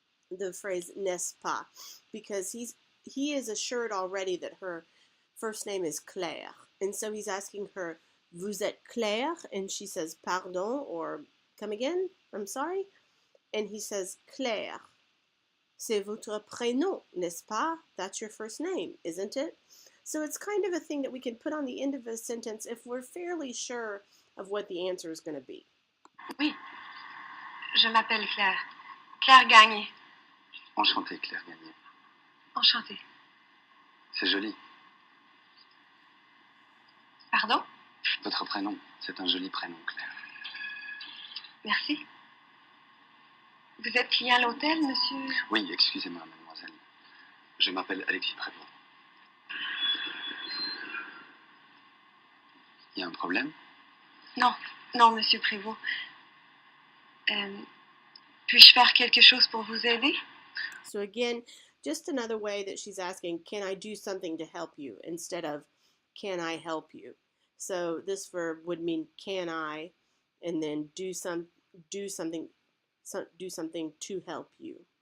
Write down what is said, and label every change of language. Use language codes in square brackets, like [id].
[en] the phrase [fr] n'est-ce pas, [en] because he is assured already that her first name is Claire, and so he's asking her, [fr] vous êtes Claire? [en] And she says, pardon, or come again, I'm sorry. And he says, [fr] Claire, c'est votre prénom, n'est-ce pas? [en] That's your first name, isn't it? So it's kind of a thing that we can put on the end of a sentence if we're fairly sure of what the answer is going to be. [fr] Oui, je m'appelle Claire. Claire Gagné. Enchanté, Claire Gagné. Enchantée. C'est joli. Pardon? Votre prénom, c'est un joli prénom, Claire. Merci. Vous êtes client à l'hôtel, monsieur? Oui, excusez-moi, mademoiselle. Je m'appelle Alexis Prévost. Il y a un problème? Non, non, monsieur Prévost. Puis-je faire quelque chose pour vous aider? [en] So again, just another way that she's asking, can I do something to help you, instead of can I help you? So this verb would mean can I, and then do something to help you.